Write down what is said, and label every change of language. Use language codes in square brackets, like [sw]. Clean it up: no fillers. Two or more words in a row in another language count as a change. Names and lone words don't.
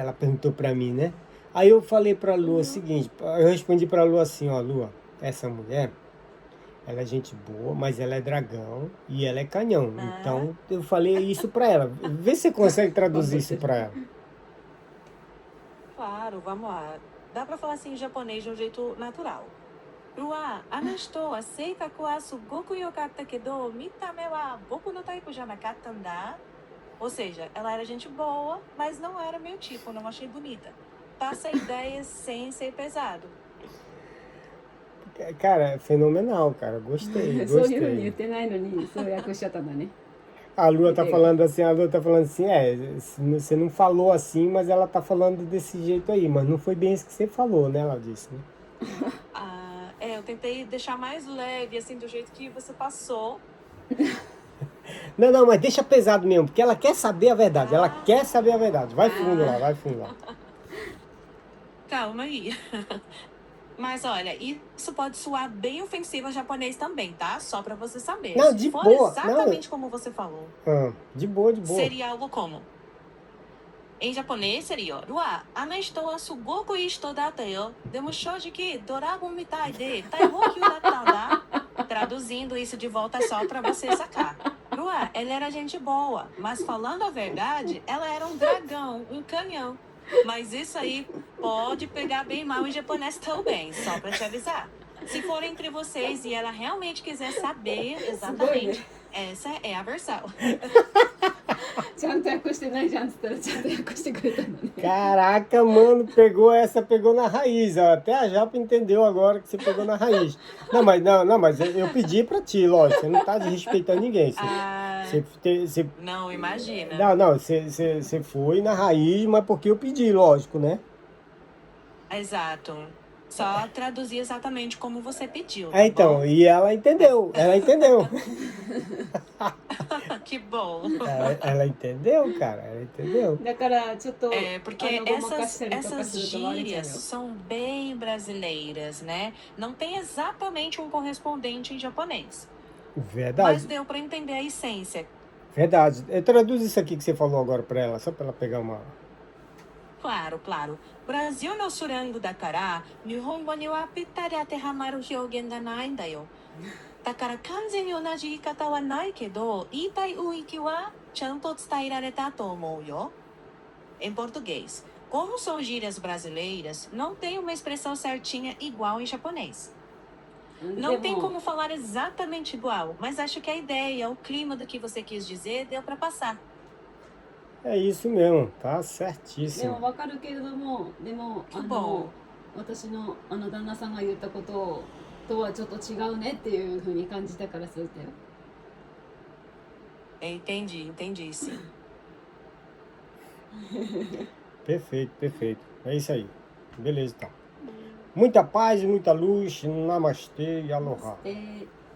[pt] Ela perguntou pra mim, né? Aí eu falei pra Lua o seguinte, eu respondi pra Lua assim, ó, Lua, essa mulher, ela é gente boa, mas ela é dragão e ela é canhão. Ah, Então, eu falei isso pra ela. Vê se você consegue traduzir isso pra ela. claro, vamos lá. Dá pra falar assim em japonês de um jeito natural. Rua, [ja] あの人は性格はすごく良かったけど、見た目は僕のタイプじゃなかったんだ. [pt] Ou seja, ela era gente boa, mas não era meu tipo, não achei bonita. Passa a ideia sem ser pesado. Cara, é fenomenal, cara. Gostei, [ja] そういうふうに言っ [pt] gostei. [ja] てないのにそう訳しちゃったんだね。 [pt] A Lua tá falando assim, você não falou assim, mas ela tá falando desse jeito aí, mas não foi bem isso que você falou, né? Ela disse, né? Eu tentei deixar mais leve, assim, do jeito que você passou. Não, mas deixa pesado mesmo, porque ela quer saber a verdade, ela quer saber a verdade. Vai fundo lá, vai fundo lá. Calma aí. Mas olha, isso pode soar bem ofensivo a japonês também, tá? Só pra você saber. Não, Se de for boa, exatamente como você falou, De boa, de boa. seria algo como... Em japonês seria, Rua, [ja] あの人はすごくいい人だったよ。でも正直、ドラゴンみたいで、大号泣だったんだ. [pt] Traduzindo isso de volta só pra você sacar. Rua, ela era gente boa, mas falando a verdade, ela era um dragão, um canhão. Mas isso aí pode pegar bem mal em japonês também, só pra te avisar. Se for entre vocês e ela realmente quiser saber exatamente, essa é a versão. [ja] ちゃんと訳してないじゃんっつったらちゃんと訳してくれたんだね。 [pt] Caraca, mano, pegou na raiz, ó. Até a Japa entendeu agora que você pegou na raiz. Não, mas eu pedi pra ti, lógico, você não tá desrespeitando ninguém. Não, imagina. Você foi na raiz, mas porque eu pedi, lógico, né? Exato. Só traduzir exatamente como você pediu, tá Então, bom? e ela entendeu. Que bom. Ela entendeu, cara, ela entendeu. [ja] だからちょっと [pt] Porque [ja] ごまかしたりとか [pt] essas [ja] するとバレちゃうよ。 [pt] gírias são bem brasileiras, né? Não tem exatamente um correspondente em japonês. Mas Verdade, deu pra entender a essência. verdade. Traduz isso aqui que você falou agora pra ela, só pra ela pegar uma... Claro, claro. [ja] ブラジルのスラングだから、日本語にはぴったり当てはまる表現がないんだよ. だから完全に同じ言い方はないけど、言いたい雰囲気はちゃんと伝えられたと思うよ. [pt] Em português, como são gírias brasileiras, não tem uma expressão certinha igual em japonês. Não tem como falar exatamente igual, mas acho que a ideia, o clima do que você quis dizer, deu pra passar. É isso mesmo, tá [ja] でも [pt] certíssimo. [ja] わかるけれども、でも私の旦那さんが言ったこととはちょっと違うねっていうふうに感じたからそうだよ。 [pt] Entendi, sim. Perfeito. É isso aí. Beleza, então. Muita paz, muita luz. Namastê e aloha.